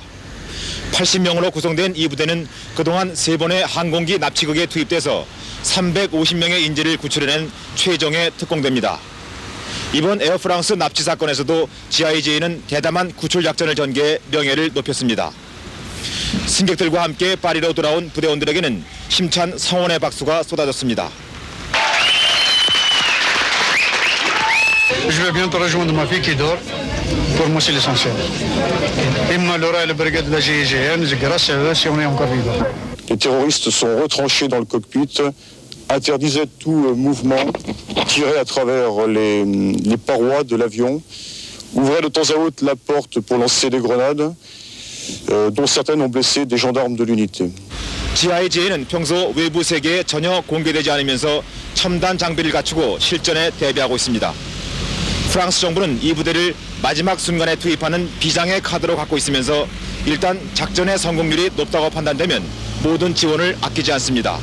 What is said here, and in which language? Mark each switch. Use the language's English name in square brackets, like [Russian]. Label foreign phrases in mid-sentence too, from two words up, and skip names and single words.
[Korean] 80명으로 구성된 이 부대는 그동안 3번의 항공기 납치극에 투입돼서 350명의 인질을 구출해낸 최정예 특공대입니다. 이번 에어프랑스 납치 사건에서도 GIGN은 대담한 구출 작전을 전개해 명예를 높였습니다. 승객들과 함께 파리로 돌아온 부대원들에게는 힘찬 성원의 박수가 쏟아졌습니다. [French] Je vais bientôt rejoindre ma fille qui dort. Pour moi, c'est l'essentiel. Et Malora et la brigade de la GIGN, grâce à eux, si on est encore vivant. Les terroristes sont retranchés dans le cockpit, interdisaient tout mouvement, tiraient à travers les parois de l'avion, ouvraient de temps à autre la porte pour lancer des grenades, dont certaines ont blessé des gendarmes de l'unité. [Korean] GIGN은 평소 외부 세계에 전혀 공개되지 않으면서 첨단 장비를 갖추고 실전에 대비하고 있습니다. 프랑스 정부는 이 부대를 마지막 순간에 투입하는 비장의 카드로 갖고 있으면서 일단 작전의 성공률이 높다고 판단되면 모든 지원을 아끼지 않습니다.